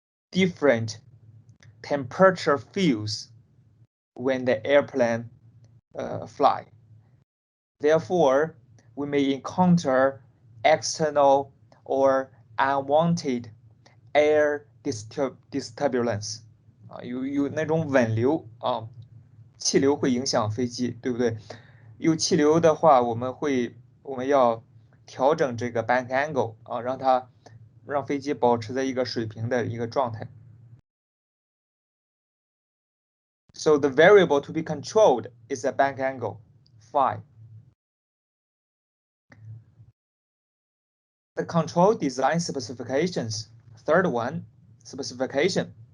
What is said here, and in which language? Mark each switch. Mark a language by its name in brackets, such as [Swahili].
[English] different temperature fields when the airplane fly. Therefore, we may encounter external or unwanted air disturbance [Chinese] 有那种稳流气流会影响飞机，对不对？有气流的话，我们要调整这个 bank angle 让飞机保持在一个水平的一个状态。 [English] So the variable to be controlled is the bank angle phi. The control design specifications. Third one, specification.